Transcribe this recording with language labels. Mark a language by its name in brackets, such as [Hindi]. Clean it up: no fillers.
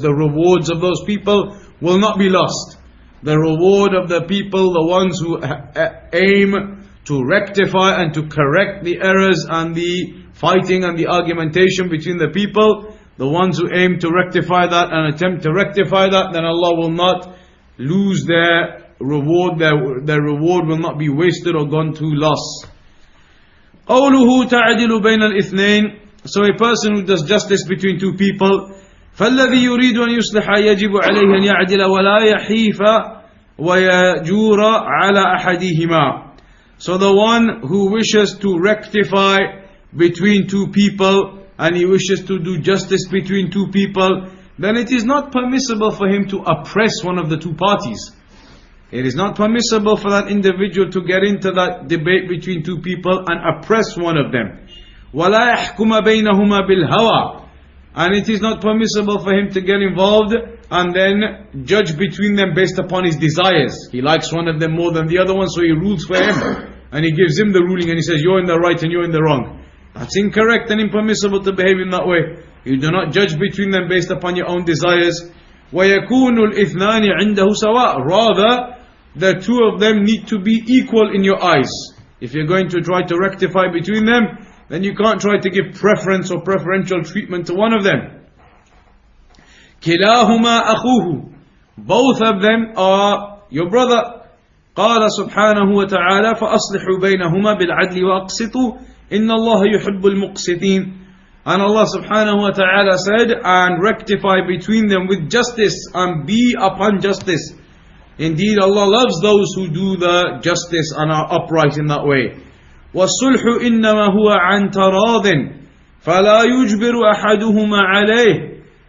[English] The rewards of those people will not be lost. The reward of the people, the ones who aim to rectify and to correct the errors and the fighting and the argumentation between the people, the ones who aim to rectify that and attempt to rectify that, then Allah will not lose their reward, their reward will not be wasted or gone to loss. [Arabic] قوله تعدل بين الاثنين. [English] So a person who does justice between two people, [Arabic] فالذي يريد أن يصلح يجب عليه أن يعدل ولا يحيف ويجور على أحدهما. [English] So the one who wishes to rectify between two people and he wishes to do justice between two people, then it is not permissible for him to oppress one of the two parties. It is not permissible for that individual to get into that debate between two people and oppress one of them. [Arabic] وَلَا يَحْكُمَ بَيْنَهُمَا بِالْهَوَى. [English] And it is not permissible for him to get involved and then judge between them based upon his desires. He likes one of them more than the other one, so he rules for him. And he gives him the ruling and he says, you're in the right and you're in the wrong. That's incorrect and impermissible to behave in that way. You do not judge between them based upon your own desires. [Arabic] وَيَكُونُ الْإِثْنَانِ عِنْدَهُ سَوَاء. [English] Rather, the two of them need to be equal in your eyes. If you're going to try to rectify between them, then you can't try to give preference or preferential treatment to one of them. [Arabic] كِلَاهُمَا أَخُوهُ. [English] Both of them are your brother. [Arabic] قال سبحانه وتعالى فأصلحوا بينهما بالعدل وأقسطوا إن الله يحب المقسطين. [English] And Allah subhanahu wa ta'ala said, and rectify between them with justice and be upon justice. Indeed, Allah loves those who do the justice and are upright in that way. [Arabic] وَالصُّلْحُ إِنَّمَا هُوَ عَنْ تَرَاضٍ فَلَا يُجْبِرُ أَحَدُهُمَا عَلَيْهِ.